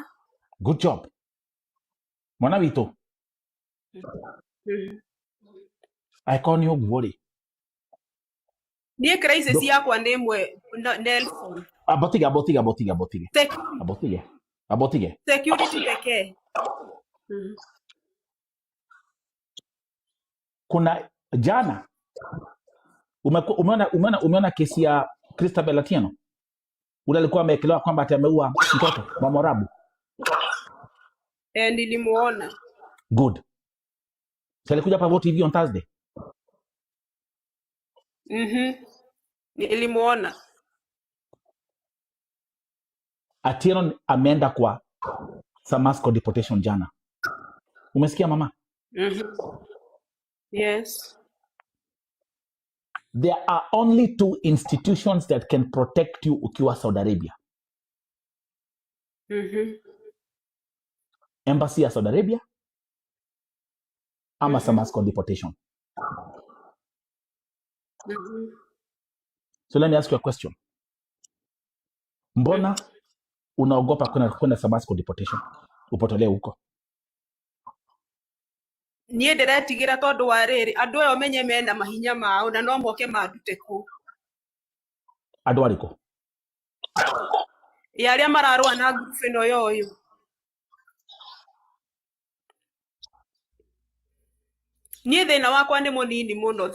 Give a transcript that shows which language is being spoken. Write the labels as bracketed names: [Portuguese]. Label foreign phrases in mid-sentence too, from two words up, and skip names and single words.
[English] good job [Kikuyu] mwana witũ angĩkorwo nĩ ũguo rĩ, niĩ crisis yakwa nĩ ĩmwe Nelson, abotige [Swahili] security pekee. kuna jana umeona kesi ya Christabel Atieno ule alikuwa amekelewa kwamba ameua mtoto wa Morabu. Nilimuona. [English] Good. [Swahili] So alikuja hapa Vote TV [English] on Thursday. [Swahili] Nilimuona. Atieno ameenda kwa Samasco deportation jana. Umesikia mama? [English] Yes. There are only 2 institutions that can protect you ukiwa Saudi Arabia. [Swahili] Embassy ya Saudi Arabia ama Samasco deportation. [English] So let me ask you a question. [Swahili] Mbona unaogopa kwenda Samasco deportation? Upotolee huko. [Kikuyu] Niĩ ndĩretigira tondũ wa rĩrĩ andũ aya menye mena mahinya mao na no moke mandute kũ. Andũ arĩkũ? Arĩa mararũa na group ĩno yoyo. Niĩ thĩna wakwa nĩ mũnini mũno.